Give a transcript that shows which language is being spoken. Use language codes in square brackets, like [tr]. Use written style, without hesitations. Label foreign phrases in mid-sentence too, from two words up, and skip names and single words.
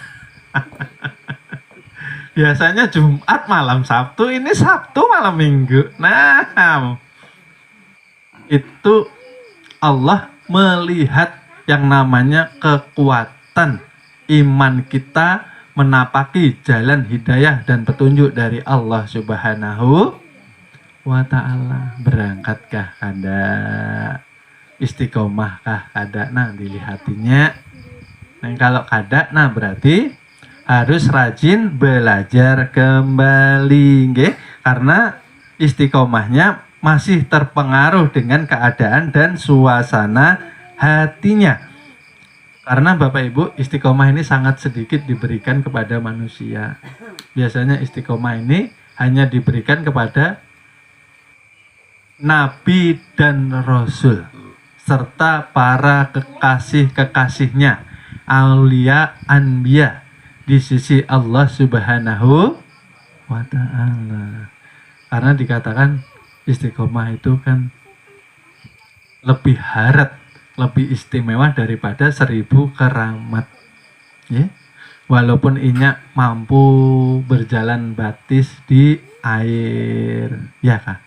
[id] Biasanya Jumat malam Sabtu, ini Sabtu malam Minggu. Itu Allah melihat yang namanya kekuatan iman kita menapaki jalan hidayah dan petunjuk dari Allah [ar] سبحانه وتعالى. [bjn] Berangkatkah kada? Istiqomahkah kada? Dilihatinya. Kalau kada, [id] berarti harus rajin belajar kembali, karena istiqomahnya masih terpengaruh dengan keadaan dan suasana hatinya. Karena Bapak Ibu, istiqomah ini sangat sedikit diberikan kepada manusia. Biasanya istiqomah ini hanya diberikan kepada Nabi dan Rasul, serta para kekasih-kekasihnya, [ar] أولياء أنبياء, [id] di sisi Allah [ar] سبحانه وتعالى. [id] Karena dikatakan istiqomah itu kan lebih harat, lebih istimewa daripada 1000 keramat. [bjn] Walaupun inya mampu berjalan batis di air, ya Kak.